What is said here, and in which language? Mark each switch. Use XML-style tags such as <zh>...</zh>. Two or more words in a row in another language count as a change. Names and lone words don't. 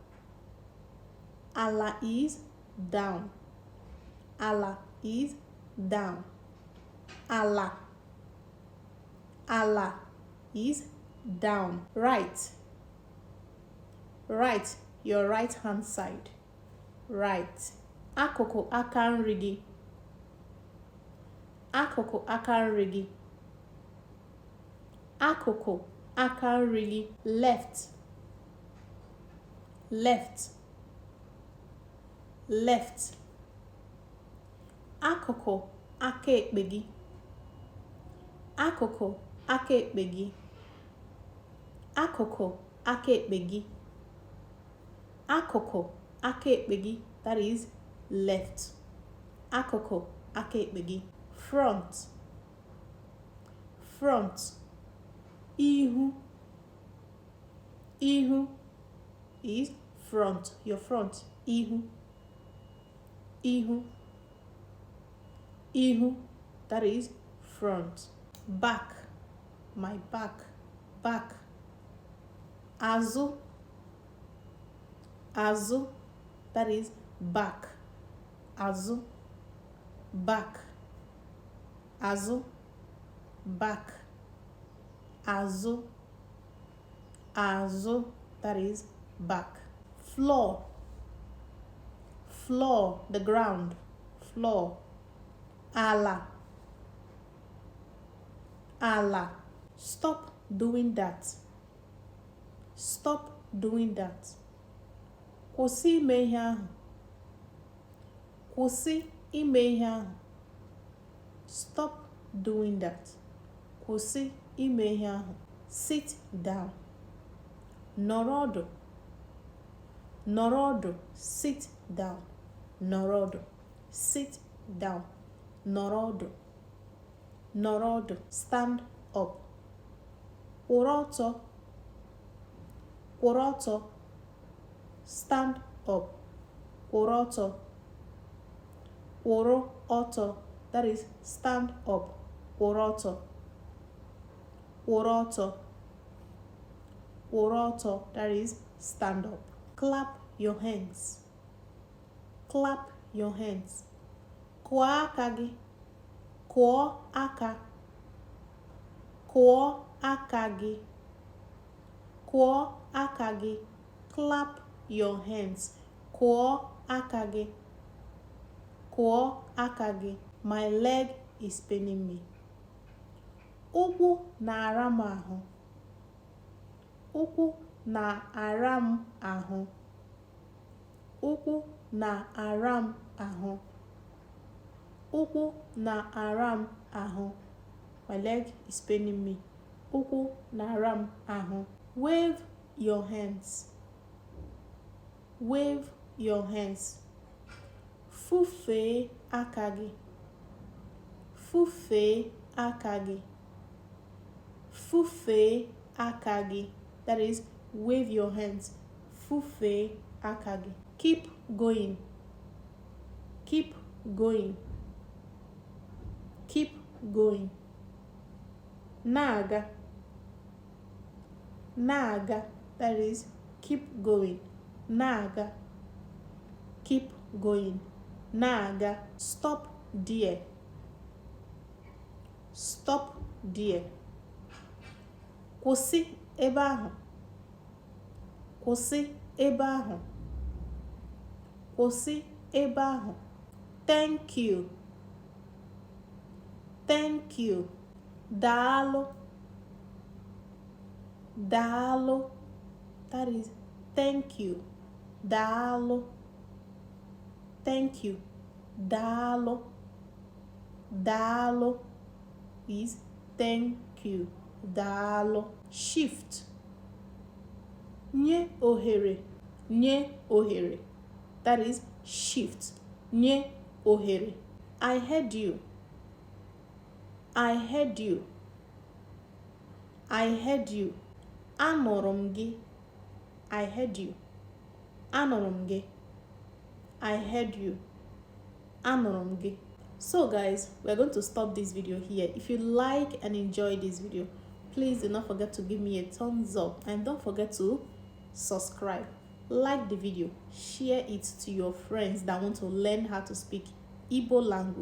<en>Ala is down. Ala is down. Ala. Ala is down. Right. Right, your right hand side. Right.</en> <ig>Akụkụ aka nri gị. Akụkụ aka nri gị. Akụkụ aka nri gị.</ig> <en>Left. Left. Left.</en> <ig>Akụkụ aka ekpe gị. Akụkụ aka ekpe gị. Akụkụ aka ekpe gị. Akụkụ aka ekpe gị,</ig> <en>that is left.</en> <ig>Akụkụ aka ekpe gị.</ig> <en>Front. Front.</en> <ig>Ihu.</ig> <en>Ihu is front. Your front.</en> <ig>Ihu. Ihu. Ihu,</ig> <en>that is front. Back. My back. Back.</en> <ig>Azụ. Azụ,</ig> <en>that is back.</en> <ig>Azụ, back. Azụ, back. Azụ, azụ,</ig> <en>that is back. Floor. Floor, the ground.</en> <ig>Floor. Ala. Ala.</ig> <en>Stop doing that. Stop doing that.</en> <ig>Kwụsị ime ihe ahụ. Kwụsị ime ihe ahụ.</ig> <en>Stop doing that.</en> <ig>Kwụsị ime ihe ahụ.</ig> <en>Sit down.</en> <ig>Nọrọ ọdụ. Nọrọ ọdụ.</ig> <en>Sit down.</en> <ig>Nọrọ ọdụ.</ig> <en>Sit down.</en> <ig>Nọrọ ọdụ. Nọrọ ọdụ.</ig> <en>Stand up.</en> <ig>Kwụrụ ọtọ. Kwụrụ ọtọ.</ig> <en>Stand up.</en> <ig>Kwụrụ ọtọ. Kwụrụ ọtọ,</ig> <en>that is stand up.</en> <ig>Kwụrụ ọtọ. Kwụrụ ọtọ. Kwụrụ ọtọ,</ig> <en>that is stand up. Clap your hands. Clap your hands.</en> <ig>Kụọ aka gị. Kụọ aka. Kụọ aka gị. Kụọ aka gị.</ig> <en>Clap your hands.</en> <ig>Kụọ aka gị. Kụọ aka gị.</ig> <en>My leg is paining me.</en> <ig>Ụkwụ na-ara m ahụ. Ụkwụ na-ara m ahụ. Ụkwụ na-ara m ahụ. Ụkwụ na-ara m ahụ.</ig> <en>My leg is paining me.</en> <ig>Ụkwụ na-ara m ahụ.</ig> <en>Wave your hands. Wave your hands.</en> <ig>Fufee aka gị. Fufee aka gị. Fufee aka gị.</ig> <en>That is, wave your hands.</en> <ig>Fufee aka gị.</ig> <en>Keep going. Keep going. Keep going.</en> <ig>Na-aga. Na-aga.</ig> <en>That is, keep going.</en> <ig>Na-aga.</ig> <en>Keep going.</en> <ig>Na-aga.</ig> <en>Stop there. Stop there.</en> <ig>Kwụsị ebe ahụ. Kwụsị ebe ahụ. Kwụsị ebe ahụ.</ig> <en>Thank you. Thank you.</en> <ig>Daalụ. Daalụ.</ig> <en>That is thank you. Dalo. Thank you. Dalo. Dalo is thank you.</en> <ig>Dalo. Shift. Nye ohere. Nye ohere.</ig> <en>That is shift.</en> <ig>Nye ohere.</ig> <en>I heard you. I heard you. I heard you.</en> <ig>Anụrụ m gị.</ig> <en>I heard you.</en> <ig>Anụrụ m gị.</ig> <en>I heard you.</en> <ig>Anụrụ m gị.</ig> <en>So guys, we're going to stop this video here. If you like and enjoy this video, please do not forget to give me a thumbs up and don't forget to subscribe. Like the video, share it to your friends that want to learn how to speak Igbo language.</en>